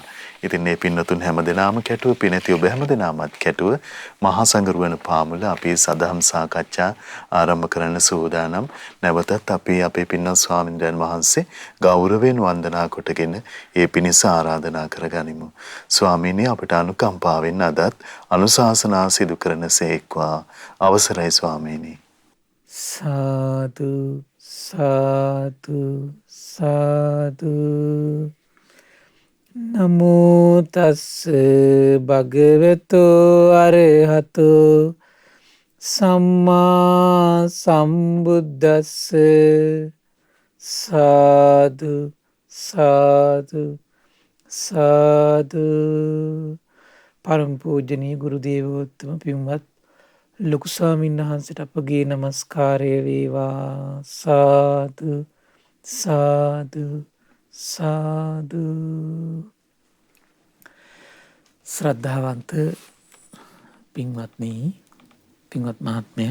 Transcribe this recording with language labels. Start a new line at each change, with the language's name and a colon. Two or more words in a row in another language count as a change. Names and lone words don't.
Sinhala: ඉතින් මේ පින්නතුන් හැමදෙනාම කැටුව පිනති ඔබ හැමදෙනාමත් කැටුව මහා සංඝරුවන පාමුල අපි සදහම් සාකච්ඡා ආරම්භ කරන්න සූදානම්. නැවතත් අපි අපේ පින්වත් ස්වාමින්ද්‍රයන් වහන්සේ ගෞරවයෙන් වන්දනා කොටගෙන ඒ පිණිස ආරාධනා කරගනිමු. ස්වාමීනි අපට අනුකම්පාවෙන් අදත් අනුශාසනා සිදු කරන සේක්වා. අවසරයි ස්වාමීනි. සාදු සාදු සාදු.
Pali: නමෝ තස්ස භගවතු අරහතු සම්මා සම්බුද්දස්ස.
Sinhala: සාදු සාදු සාදු. පරම පූජනීය ගුරු දේවෝත්තම පින්වත් ලොකු ස්වාමීන් වහන්සේට අපගේ নমස්කාරය වේවා. සාදු සාදු සාදු. ශ්‍රද්ධාවන්ත පින්වත්නි, පින්වත් මහත්මය,